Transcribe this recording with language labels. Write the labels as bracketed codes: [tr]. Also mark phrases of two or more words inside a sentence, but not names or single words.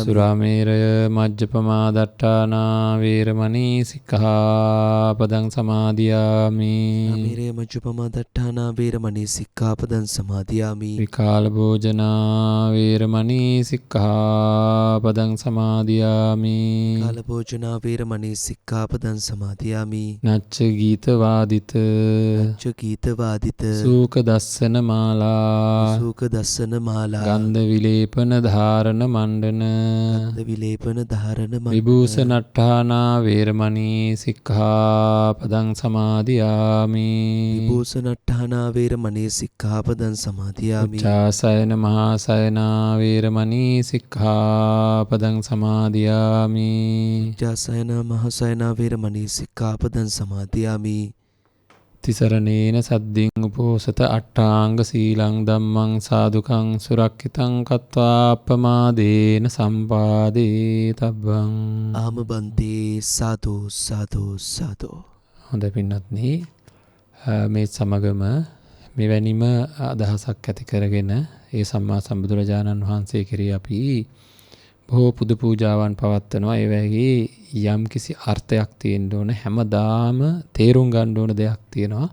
[pi] සුරාමේරය මජ්ජපමා දට්ඨානා වේරමණී සික්ඛාපදං සමාදියාමි. අමීරේ මජ්ජපමා දට්ඨානා වීරමණී සික්ඛාපදං සමාදියාමි. විකාල භෝජනා වේරමණී සික්ඛාපදං සමාදියාමි. කාල භෝජනා වීරමණී සික්ඛාපදං සමාදියාමි. නච්ච ගීත වාදිත ච ගීත වාදිත සූක දස්සන මාලා සූක දස්සන මාලා ගන්ධ විලේපන ධාරණ මණ්ඩන ගන්ධ විලේපන ධාරණ විභූෂණට්ඨානා වේරමණී සික්ඛාපදං සමාදියාමි. විභූෂණට්ඨානා වීරමණී සික්ඛාපදං සමාදියාමි. උච්චාසයන මහාසයනා වේරමණී සික්ඛාපදං සමාදියාමි. ජාසයන මහසයන වීරමණී සික්ඛාපදං සමාදියාමි. තිසරණේන සද්දින් උපෝසත අට්ඨාංග සීලං ධම්මං සාදුකං සුරක්ඛිතං කତ୍වා අප්පමාදේන සම්පාදේ තබ්බං. ආම බන්තේ සාදු සාදු සාදු. [si] හොඳ පින්වත්නි, මේ සමගම මෙවැනිම අදහසක් ඇති කරගෙන ඒ සම්මා සම්බුදුරජාණන් වහන්සේ කෙරෙහි අපි බොහෝ පුද පූජාවන් පවත්වනවා. ඒවැහි යම් කිසි අර්ථයක් තියෙන්න ඕන. හැමදාම තේරුම් ගන්න ඕන දෙයක් තියෙනවා.